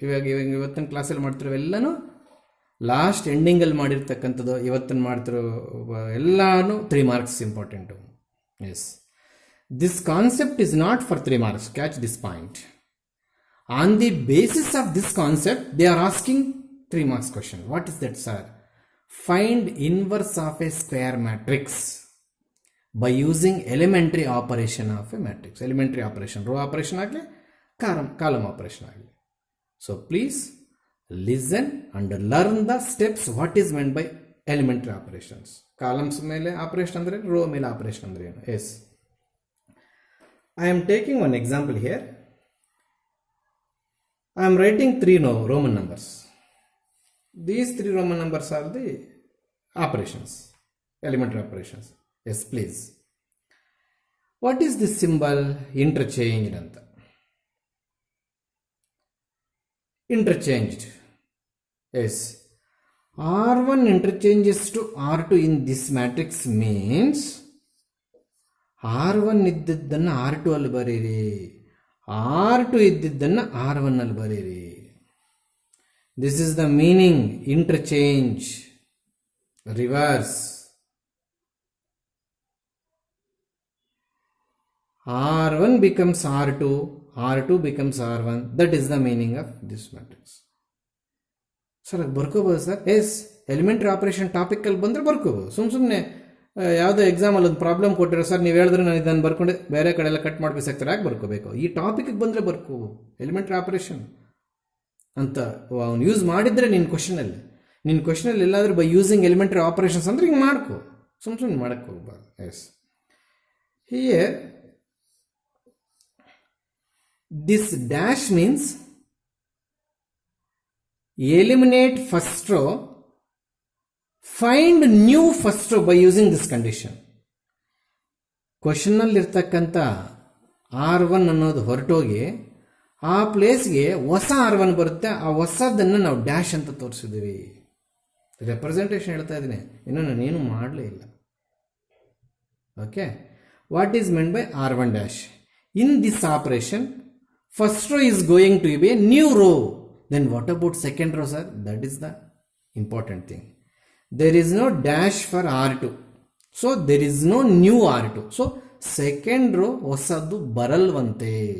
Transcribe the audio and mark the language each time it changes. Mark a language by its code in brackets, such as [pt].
[kn] ಇವಾಗ ಇವತ್ತಿನ ಕ್ಲಾಸಲ್ಲಿ ಮಾಡ್ತಿರೋ ಎಲ್ಲನೂ ಲಾಸ್ಟ್ ಎಂಡಿಂಗಲ್ಲಿ ಮಾಡಿರ್ತಕ್ಕಂಥದ್ದು, ಇವತ್ತಿನ ಮಾಡ್ತಿರೋ ಎಲ್ಲನೂ 3 marks important. [en] Yes, this concept is not for 3 marks, catch this point. On the basis of this concept they are asking 3 marks question. What is that sir? Find inverse of a square matrix by using elementary operation of a matrix. Elementary operation, row operation ಆಗಲಿ, column operation ಆಗಲಿ. So please listen and learn the steps what is meant by elementary operations. [kn] Columns ಮೇಲೆ operation ಅಂದರೆ rho ಮೇಲೆ operation ಅಂದರೆ ಏನು. [en] Yes, I am taking one example here. I am writing 3 Roman numbers. These 3 Roman numbers are the operations, elementary operations. Yes, please. What is this symbol? Interchange anta. Interchanged. Yes. R1 interchanges to R2 in this matrix means [kn] R1 ಇದ್ದಿದ್ದನ್ನು R2 ಅಲ್ಲಿ ಬರೀರಿ, R2 ಇದ್ದಿದ್ದನ್ನು R1 ಅಲ್ಲಿ ಬರೀರಿ. [en] This is the meaning interchange, reverse. R1 becomes R2, R2 becomes R1. That is the meaning of this matrix. [kn] Sir ಅದು ಬರ್ಕೋಬೋದು sir? S, elementary operation ಟಾಪಿಕಲ್ಲಿ ಬಂದರೆ ಬರ್ಕೋಬೋದು. ಸುಮ್ಮನೆ ಯಾವುದೋ ಎಕ್ಸಾಮಲ್ಲಿ ಒಂದು ಪ್ರಾಬ್ಲಮ್ ಕೊಟ್ಟಿರೋ ಸರ್ ನೀವು ಹೇಳಿದ್ರೆ ನಾನು ಇದನ್ನು ಬರ್ಕೊಂಡೆ ಬೇರೆ ಕಡೆ ಎಲ್ಲ ಕಟ್ ಮಾಡಿಬಿಸಾಕ್ತಾರೆ, ಯಾಕೆ ಬರ್ಕೋಬೇಕು? ಈ ಟಾಪಿಕ್ಗೆ ಬಂದರೆ ಬರ್ಕೋಬೋದು. ಎಲಿಮೆಂಟ್ರಿ ಆಪರೇಷನ್ ಅಂತ ಅವ್ನು ಯೂಸ್ ಮಾಡಿದರೆ ನಿನ್ನ ಕ್ವಶನಲ್ಲಿ ಎಲ್ಲಾದರೂ [en] by using elementary operations [kn] ಅಂದರೆ ಹಿಂಗೆ ಮಾಡ್ಕೋ, ಸುಮ್ಮನೆ ಮಾಡೋಕ್ಕೆ ಹೋಗ್ಬಾರ್ದು. [en] Yes, here this dash means eliminate first row, find new first row by using this condition. [kn] ಕ್ವಶನ್ನಲ್ಲಿರ್ತಕ್ಕಂಥ R1 ಅನ್ನೋದು ಹೊರಟೋಗಿ ಆ ಪ್ಲೇಸ್ಗೆ ಹೊಸ R1 ಬರುತ್ತೆ. ಆ ಹೊಸದನ್ನು ನಾವು ಡ್ಯಾಶ್ ಅಂತ ತೋರಿಸಿದ್ದೀವಿ. ರೆಪ್ರೆಸೆಂಟೇಷನ್ ಹೇಳ್ತಾ ಇದ್ದೀನಿ, ಇನ್ನೂ ನಾನೇನು ಮಾಡಲೇ ಇಲ್ಲ. [en] Okay, what is meant by R1 dash? In this operation first row is going to be a new row. Then what about second row, sir? That is the important thing. There is no dash for R2. So there is no new R2. [kn] So second row ಹೊಸದು ಬರಲ್ವಂತೆ.